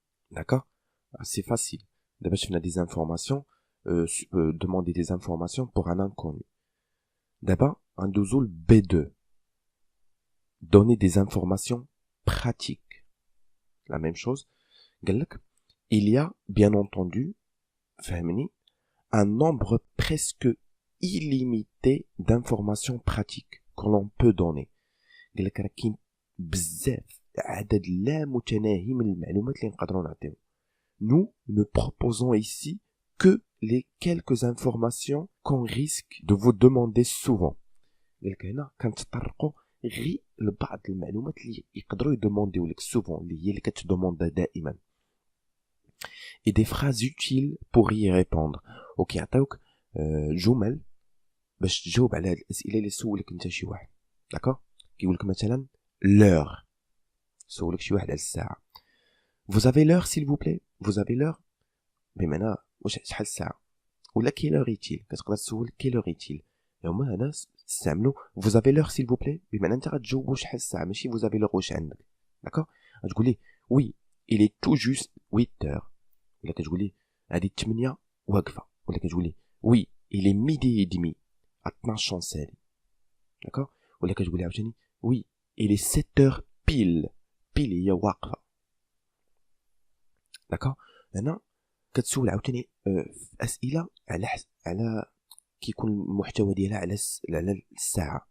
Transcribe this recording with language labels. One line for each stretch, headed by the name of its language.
Arabic: داكوغ, سي فاسيل. دابا شفنا
French: دي انفورماسيون, demander des informations pour un inconnu.
Arabic: دابا غندوزو ل B2,
French: donner des informations pratiques. la même chose.
Arabic: قالك
French: il y a bien entendu,
Arabic: فهمني,
French: un nombre presque illimité d'informations pratiques que l'on peut donner.
Arabic: قال لك راه كاين بزاف, عدد لا متناهي من المعلومات اللي نقدروا نعطيو.
French: nous ne proposons ici que les quelques informations qu'on risque de vous demander souvent.
Arabic: قال لك هنا كنتطرقوا غير لبعض المعلومات اللي يقدروا يدومونديو لك سوفون, اللي هي اللي كتدوموندا دائما.
French: et des phrases utiles pour y répondre.
Arabic: وكيعطيوك جمل باش تجاوب على هاد الاسئله اللي سولك انت شي واحد. داكوغ؟ كيقول لك مثلا l'heure. سولك شي واحد على الساعه.
French: Vous avez l'heure s'il vous plaît? Vous avez l'heure؟
Arabic: بمعنى واش شحال الساعه؟ ولا
French: quelle heure est-il؟
Arabic: كتقدر تسول quelle heure est-il؟ هما هنا استعملوا
French: vous avez l'heure s'il vous plaît
Arabic: بمعنى انت غتجاوبوا شحال الساعه ماشي vous avez l'heure واش عندك. داكوغ؟ غتقول لي
French: oui il est tout juste 8 heures.
Arabic: ولا كتقول لي هذه 8 واقفه. ولا كتقول لي
French: oui il est midi et demi à 12 سالي.
Arabic: داكوغ؟ ولا كتقول لي عاوتاني
French: oui il est 7 heures pile. pile
Arabic: هي واقفه. داكوغ؟ هنا كتسول عاوتاني اسئله على كيكون المحتوى ديالها على الساعه.